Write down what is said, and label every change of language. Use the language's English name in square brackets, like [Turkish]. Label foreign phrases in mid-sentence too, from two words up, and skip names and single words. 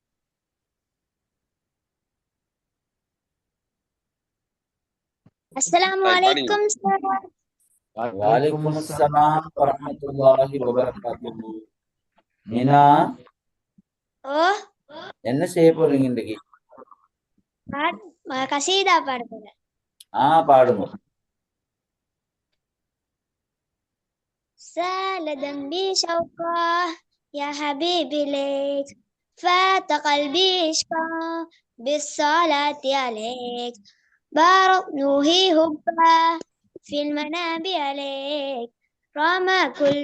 [Arabic] Assalamualaikum sir. وعليكم السلام ورحمة الله وبركاته. [Tamil] மீனா, Oh, என்ன செய்ய போறீங்க இன்னைக்கு? கசீதா பாட போறேன். பாடுங்க. [Arabic] سال ذنبي شوقا يا حبيبي ليك فات قلبي عشقا بالصلاة عليك بارق نوحي هبا في المنام عليك رمى كل